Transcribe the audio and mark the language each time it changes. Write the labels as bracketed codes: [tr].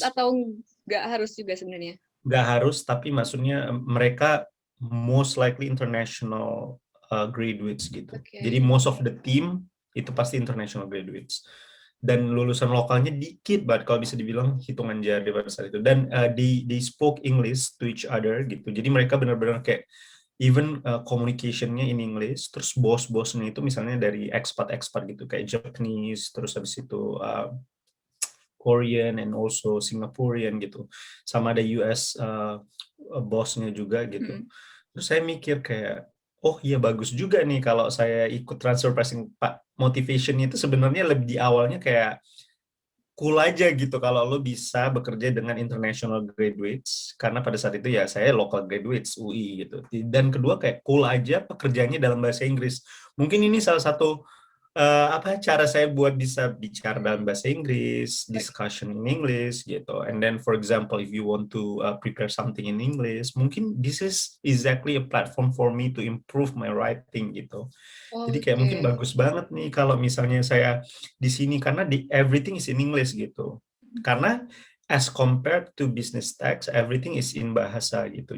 [id] atau nggak harus juga sebenarnya? Nggak harus, tapi maksudnya mereka [en] most likely international graduates [id] gitu. Jadi Oke. [en] most of the team [id] itu pasti [en] international graduates. [id] Dan lulusan lokalnya dikit banget kalau bisa dibilang hitungan jari pada saat itu. [en] Dan they spoke English to each other gitu. [id] Jadi mereka benar-benar kayak [en] even communication-nya in English. [id] Terus bos-bosnya itu misalnya dari expat-expat gitu kayak Japanese, terus habis itu Korean [en] and also Singaporean [id] gitu. Sama ada US bosnya juga gitu. Mhm. Terus saya mikir kayak, oh iya bagus juga nih kalau saya ikut transfer pricing. Pak, motivation-nya itu sebenarnya lebih di awalnya kayak cool aja gitu kalau lo bisa bekerja dengan [en] international graduates, [id] karena pada saat itu ya saya [en] local graduates [id] UI gitu. Dan kedua kayak cool aja pekerjaannya dalam bahasa Inggris. Mungkin ini salah satu apa cara saya buat bisa bicara dalam bahasa Inggris, Oke. [en] discussion in English gitu. And then for example, if you want to prepare something in English, [id] mungkin [en] this is exactly a platform for me to improve my writing gitu. [id] Jadi kayak mungkin Oke. bagus banget nih kalau misalnya saya di sini karena di [en] everything is in English [id] gitu. [en] Karena as compared to business tax, everything is in bahasa gitu.